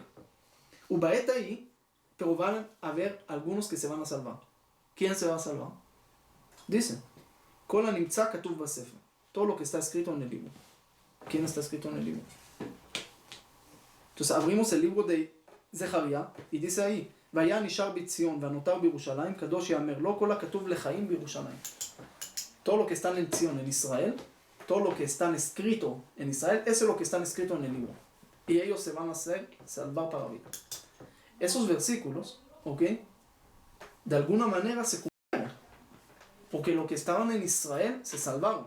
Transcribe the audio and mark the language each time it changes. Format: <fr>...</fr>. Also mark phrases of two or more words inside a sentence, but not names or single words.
<es>Ubaet ahí, pero van a haber algunos que se van a salvar. ¿Quién se va a salvar? Dice, todo lo que está escrito en el libro. ¿Quién está escrito en el libro? Entonces abrimos el libro de Zecharia y dice ahí,</es> <he>והיה נשאר בציון והנותר בירושלים, קדוש יאמר לו, כל הכתוב לחיים בירושלים.</he> <es>Todo lo que está en Sion, en Israel, todo lo que está escrito en Israel, eso es lo que está escrito en el libro. Y ellos se van a salvar para vida. Esos versículos, ¿ok? De alguna manera se cumplieron. Porque los que estaban en Israel se salvaron.</es>